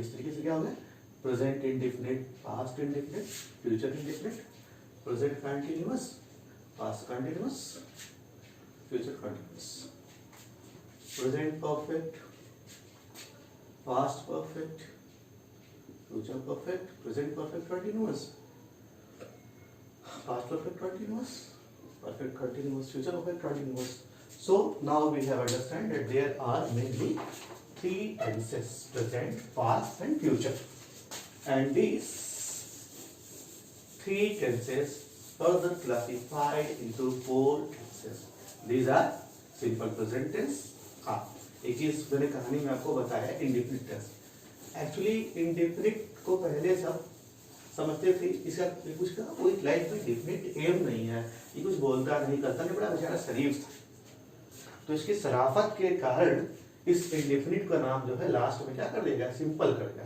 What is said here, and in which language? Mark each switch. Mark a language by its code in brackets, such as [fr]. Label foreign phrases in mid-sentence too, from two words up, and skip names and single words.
[hi] इस तरीके से क्या हो गया, [en] present indefinite, past indefinite, future indefinite, present continuous, past continuous, future continuous, present perfect, past perfect, future perfect, present perfect continuous, past perfect continuous, perfect continuous, future perfect continuous. So now we have understand that there are mainly three tenses: present, past, and future. And these three tenses further classified into four tenses. These are simple present tense. [hi] हाँ, एक चीज मैंने कहानी में आपको बताया [en] indefinite tense. [hi] Actually indefinite को पहले सब समझते थे, इसका कुछ का कोई लाइफ में [en] definite aim [hi] नहीं है, ये कुछ बोलता नहीं करता नहीं, बड़ा बेचारा शरीफ था। तो इसकी शराफत के कारण इस इंडेफिनिट का नाम जो है लास्ट में क्या कर देगा, सिंपल कर देगा।